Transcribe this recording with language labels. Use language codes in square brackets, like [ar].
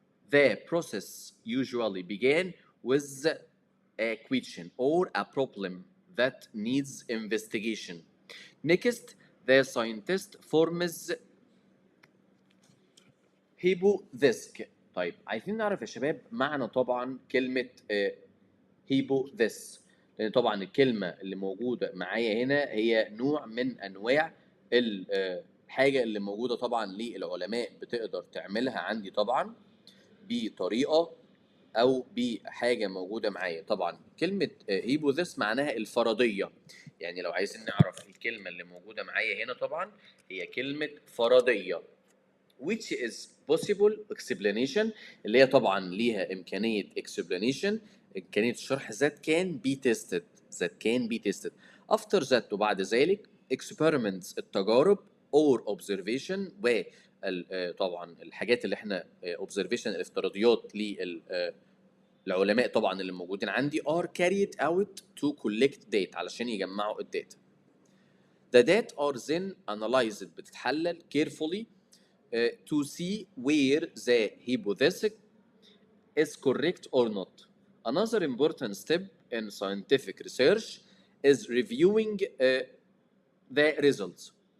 [en] The process usually begin with a question or a problem that needs investigation. Next, the scientist forms hypothesis. [ar] طيب عايزين نعرف يا شباب معنى طبعا كلمة hypothesis، لأن طبعا الكلمة اللي موجودة معايا هنا هي نوع من أنواع الحاجة اللي موجودة طبعا للعلماء بتقدر تعملها عندي طبعا بطريقة أو بحاجة موجودة معايا. طبعا كلمة hypothesis معناها الفرضية. يعني لو عايزين نعرف الكلمة اللي موجودة معايا هنا طبعا هي كلمة فرضية [en] which is possible explanation، [ar] اللي هي طبعا ليها إمكانية explanation، إمكانية الشرح [en] that can be tested after that. [ar] وبعد ذلك experiments التجارب [en] or observation [ar] طبعا الحاجات اللي احنا observation الافتراضيات للعلماء طبعا اللي موجودين عندي [en] are carried out to collect data [ar] علشان يجمعوا الداتا. [en] The data are then analyzed [ar] بتتحلل [en] carefully to see where the hypothesis is correct or not. Another important step in scientific research is reviewing the results.